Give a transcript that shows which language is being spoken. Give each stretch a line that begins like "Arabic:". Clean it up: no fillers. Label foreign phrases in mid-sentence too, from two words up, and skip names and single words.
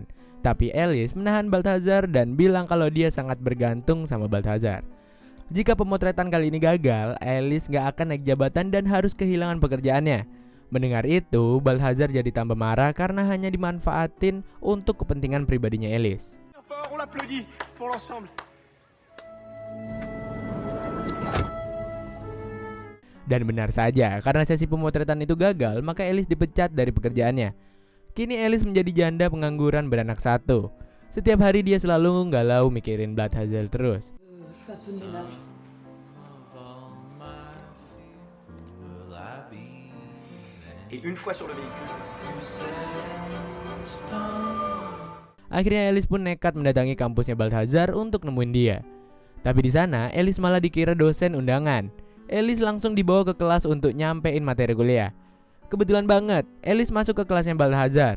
Indonesian: Tapi Alice menahan Balthazar dan bilang kalau dia sangat bergantung sama Balthazar. Jika pemotretan kali ini gagal, Alice gak akan naik jabatan dan harus kehilangan pekerjaannya. Mendengar itu, Balthazar jadi tambah marah karena hanya dimanfaatin untuk kepentingan pribadinya Alice.
French: On l'applaudit pour l'ensemble.
Indonesian: Dan benar saja, karena sesi pemotretan itu gagal, maka Alice dipecat dari pekerjaannya. Kini Alice menjadi janda pengangguran beranak satu. Setiap hari dia selalu galau mikirin Balthazar terus.
French: Fais un peu de ménage. Et une fois sur le véhicule.
Indonesian: Akhirnya Alice pun nekat mendatangi kampusnya Balthazar untuk nemuin dia. Tapi di sana Alice malah dikira dosen undangan. Alice langsung dibawa ke kelas untuk nyampein materi kuliah. Kebetulan banget, Alice masuk ke kelasnya Balthazar.